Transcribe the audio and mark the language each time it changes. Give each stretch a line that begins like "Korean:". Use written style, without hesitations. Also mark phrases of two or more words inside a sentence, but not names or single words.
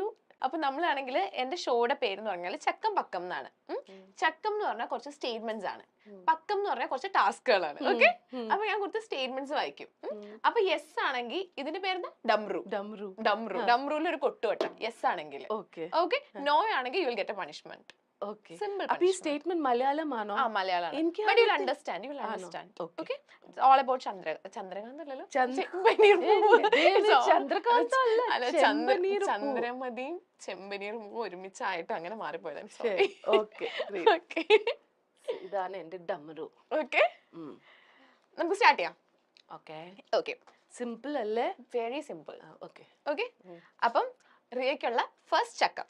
Malayalam: അപ്പൊ നമ്മളാണെങ്കിൽ എന്റെ ഷോയുടെ പേര് എന്ന് പറഞ്ഞാൽ ചക്കം പക്കം എന്നാണ്. ചക്കം എന്ന് പറഞ്ഞാൽ കുറച്ച് സ്റ്റേറ്റ്മെന്റ്സ് ആണ്, പക്കം എന്ന് പറഞ്ഞാൽ കുറച്ച് ടാസ്കുകളാണ്. ഓക്കെ, അപ്പൊ ഞാൻ കുറച്ച് സ്റ്റേറ്റ്മെന്റ്സ് വായിക്കും. അപ്പൊ യെസ് ആണെങ്കിൽ ഇതിന്റെ പേര് ഡംറൂൽ ഒരു കൊട്ടുവട്ടം യെസ് ആണെങ്കിൽ.
English: Okay, no ആണെങ്കിൽ you will get a punishment. Okay. Simple.
Malayalam: Api statement Malayalam ano?
English: Malayalam. But you'll understand. Okay. It's all about Chandrakant allalo?
Malayalam: Chandrakant alla. Chandramadi, Chembanir ഒരുമിച്ചായിട്ട് അങ്ങനെ മാറിപ്പോയതാണ്. Okay. Okay. ഇതാണ് എൻ്റെ ഡമരു. Okay. നമുക്ക് സ്റ്റാർട്ട് ചെയ്യാം.
English: Okay. Okay.
Malayalam: സിമ്പിൾ അല്ലേ?
English: very simple. Okay.
Malayalam: Okay. അപ്പം റിയയ്ക്കുള്ള ഫസ്റ്റ് ചക്കം.